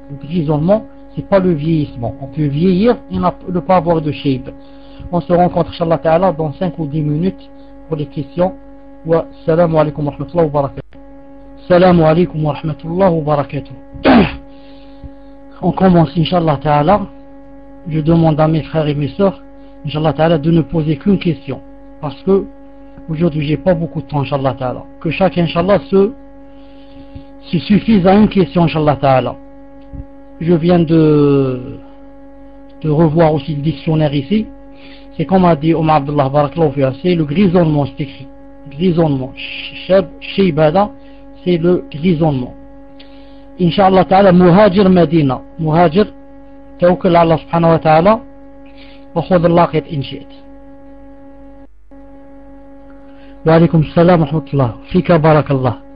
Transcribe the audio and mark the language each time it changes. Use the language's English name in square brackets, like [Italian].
[French] Grisonnement c'est pas le vieillissement. On peut vieillir et ne pas avoir de شيب. On se rencontre inshallah ta'ala dans 5 ou 10 minutes pour les questions. [Arabic] والسلام عليكم ورحمة الله وبركاته. Salam alaikum wa rahmatullah wa barakatuh. [French] On commence inshallah ta'ala. Je demande à mes frères et mes sœurs inshallah ta'ala de ne poser qu'une question, parce que aujourd'hui j'ai pas beaucoup de temps inshallah ta'ala. Que chacun inshallah se suffise à une question inshallah ta'ala. Je viens de revoir aussi le dictionnaire ici. C'est comme a dit Omar Abdullah barakallahu fi, c'est le grisonnement, c'est écrit grisonnement, shibada, c'est le grisonnement. [Arabic] إن شاء الله تعالى مهاجر مدينة، مهاجر توكل على الله سبحانه وتعالى وخذ اللاقيت إن شئت. وعليكم السلام ورحمة الله، فيك بارك الله.